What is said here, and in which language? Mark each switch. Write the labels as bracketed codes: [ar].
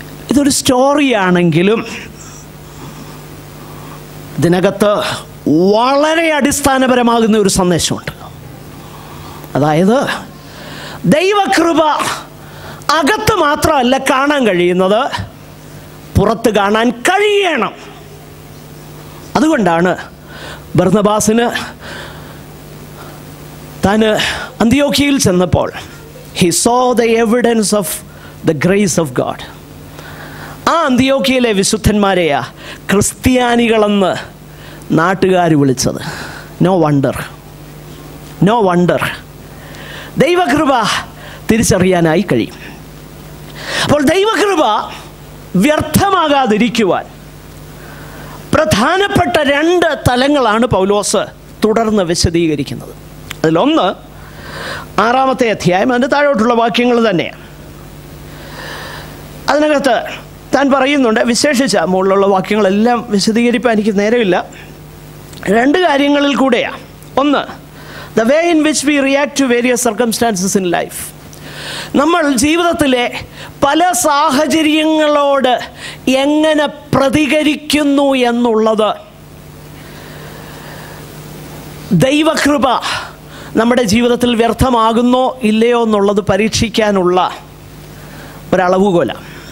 [ml] ഇതൊരു സ്റ്റോറിയാണെങ്കിലും ഇതിനകത്ത് വളരെ അടിസ്ഥാനപരമാകുന്ന ഒരു സന്ദേശമുണ്ട്. അതായത് ദൈവകൃപ അകത്ത് മാത്രമല്ല കാണാൻ കഴിയുന്നത്, പുറത്ത് കാണാൻ കഴിയണം. അതുകൊണ്ടാണ് ബർന്നബാസിന് താൻ അന്ത്യോക്യയിൽ ചെന്നപ്പോൾ [en] he saw the evidence of the grace of God. [ml] ആ അന്ത്യോക്യയിലെ വിശുദ്ധന്മാരെയാ ക്രിസ്ത്യാനികളെന്ന് നാട്ടുകാർ വിളിച്ചത്. [en] no wonder [ml] ദൈവകൃപ തിരിച്ചറിയാനായി കഴിയും. അപ്പോൾ ദൈവകൃപ വ്യർത്ഥമാകാതിരിക്കുവാൻ പ്രധാനപ്പെട്ട 2 തലങ്ങളാണ് പൗലോസ് തുടർന്ന് വിശദീകരിക്കുന്നത്. അതിലൊന്ന് 6-ാമത്തെ അധ്യായം, അതിൻ്റെ താഴോട്ടുള്ള വാക്യങ്ങൾ തന്നെയാണ്. അതിനകത്ത് താൻ പറയുന്നുണ്ട്, വിശേഷിച്ച മുകളിലുള്ള വാക്യങ്ങളെല്ലാം വിശദീകരിക്കാൻ എനിക്ക് നേരമില്ല. 2 കാര്യങ്ങളിൽ കൂടെയാണ്. [en] ഒന്ന്, the way in which we react to various circumstances in life. [ml] നമ്മൾ ജീവിതത്തിലെ പല സാഹചര്യങ്ങളോട് എങ്ങനെ പ്രതികരിക്കുന്നു എന്നുള്ളത് ദൈവകൃപ നമ്മുടെ ജീവിതത്തിൽ വ്യർത്ഥമാകുന്നോ ഇല്ലയോ എന്നുള്ളത് പരീക്ഷിക്കാനുള്ള ഒരളവുകോലാണ്.